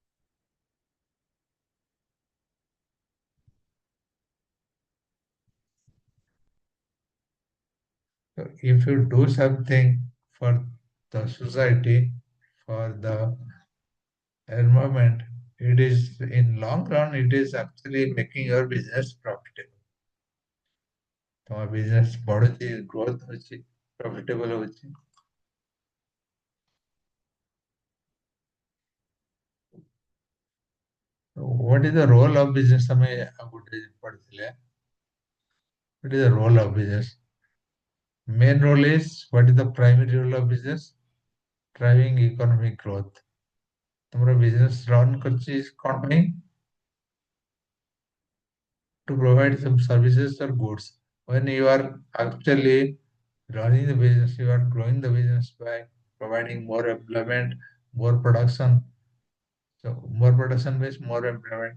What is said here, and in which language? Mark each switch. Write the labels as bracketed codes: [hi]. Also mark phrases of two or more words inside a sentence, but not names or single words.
[en] So if you do something for the society, for the environment, it is in long run, it is actually making your business profitable. [or] ତମ business ବଢୁଛି, growth ହଉଛି, profitable ହଉଛି. [en] So what is the role of business? [or] ଆମେ ଆଉ ଗୋଟେ ପଢିଥିଲେ. [en] What is the role of business? Main role is what is the primary role of business? Driving economic growth. [or] ତମର [en] business run [or] କରୁଛି କଣ ପାଇଁ? [en] To provide some services or goods. When you are actually running the business, you are growing the business by providing more employment, more production. So more production means more employment.